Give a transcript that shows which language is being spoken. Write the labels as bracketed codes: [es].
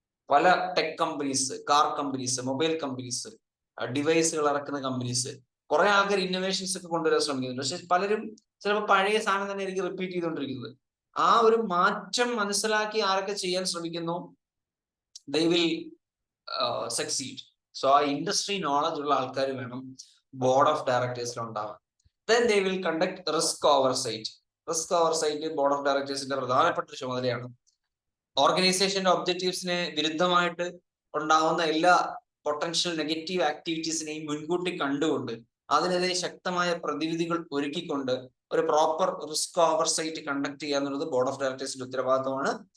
[ml] പല tech companies, car companies, mobile companies, ഡിവൈസുകൾ ഇറക്കുന്ന companies, കുറെ ആൾക്കാർ ഇന്നോവേഷൻസ് ഒക്കെ കൊണ്ടുവരാൻ ശ്രമിക്കുന്നുണ്ട്. പക്ഷെ പലരും ചിലപ്പോൾ പഴയ സാധനം തന്നെ ആയിരിക്കും റിപ്പീറ്റ് ചെയ്തുകൊണ്ടിരിക്കുന്നത്. ആ ഒരു മാറ്റം മനസ്സിലാക്കി ആരൊക്കെ ചെയ്യാൻ ശ്രമിക്കുന്നു, [en] they will succeed. [ml] സോ ആ ഇൻഡസ്ട്രി നോളജ് ഉള്ള ആൾക്കാർ വേണം ബോർഡ് ഓഫ് ഡയറക്ടേഴ്സിൽ ഉണ്ടാവാൻ. [en] Then they will conduct risk oversight. [ml] Risk oversight board of ഡയറക്ടേഴ്സിന്റെ പ്രധാനപ്പെട്ട ചുമതലയാണ്. ഓർഗനൈസേഷന്റെ ഒബ്ജക്റ്റീവ്സിന് വിരുദ്ധമായിട്ട് ഉണ്ടാവുന്ന എല്ലാ പൊട്ടൻഷ്യൽ നെഗറ്റീവ് ആക്ടിവിറ്റീസിനെയും മുൻകൂട്ടി കണ്ടുകൊണ്ട് അതിനെതിരെ ശക്തമായ പ്രതിവിധികൾ ഒരുക്കിക്കൊണ്ട് ഒരു പ്രോപ്പർ റിസ്ക് ഓവർസൈറ്റ് കണ്ടക്ട് ചെയ്യുക എന്നുള്ളത് ബോർഡ് ഓഫ് ഡയറക്ടേഴ്സിന്റെ ഉത്തരവാദിത്തമാണ്.